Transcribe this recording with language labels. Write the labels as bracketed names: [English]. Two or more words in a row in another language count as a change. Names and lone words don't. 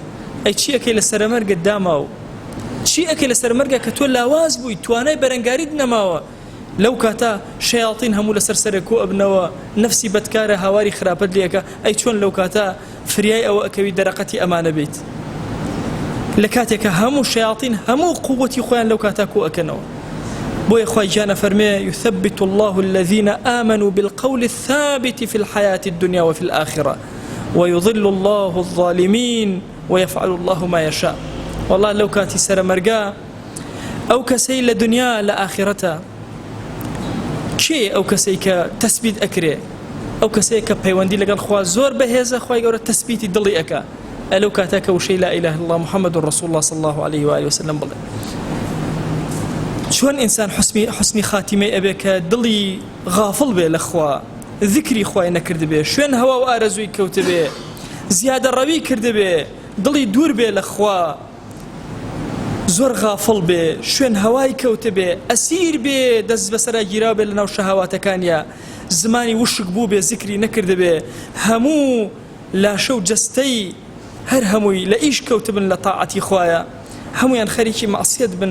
[Central Kurdish] ئەی چی ئەکەی لە سەرمەرگت داماوە چی ئەکەی لە سەرمەرگە کە تۆ لاواز بووی توانای بەرەنگاریت نەماوە لەو کاتە شەیاطین هەموو لەسەر سەرێک و ئەبنەوە نەفسی بەدکارە هاواری خراپەت لێەکە. ئەی چۆن لەو کاتە فریای ئەوە ئەکەوی دەرەقەتی ئەمانە بیت لە کاتێکە هەموو شەیاطین هەموو قووەتی خۆیان لەو کاتە کۆ ئەکەنەوە. بۆیە خوای گیانە فەرمێ [Arabic] يثبت الله الذين آمنوا بالقول الثابت في الحياة الدنيا وفي الآخرة ويضل الله الظالمين ويفعل الله ما يشاء. [Central Kurdish] والله لو كاتي سەرمەرگا ئەو کەسەی لە دنیا لە ئاخرەتە کێ ئەو کەسەی کە تەسبیت ئەکرێ ئەو کەسەیە کە پەیوەندی لەگەڵ خوا زۆر بەهێزە خوای گەورە تەسبیتی دڵی ئەکا ئەلەو کاتە کە وشەی [Arabic] لا إله إلا الله محمد رسول الله صلى الله عليه وآله وسلم [Central Kurdish] بڵێ. چۆن ئینسان حسنی خاتیمەی ئەبێ کە دڵی غافڵ بێ لە خوا ذکری خوای نەکرد بێ شوێن هەوا و ئارەزووی کەوت بێ زیادە ڕەوی کرد بێ دڵی دوور بێ لە خوا زۆر غافڵ بێ شوێن هەوای کەوت بێ ئەسیر بێ دەست بەسەرا گیرا بێ لەناو شەهاواتەکانیە زمانی وشک بوو بێ ذکری نەکرد بێ هەموو لاشە و جەستەی هەر هەمووی لە ئیش کەوت بن لە تاعەتی خوایە هەمویان خەریکی مەعسیەت بن.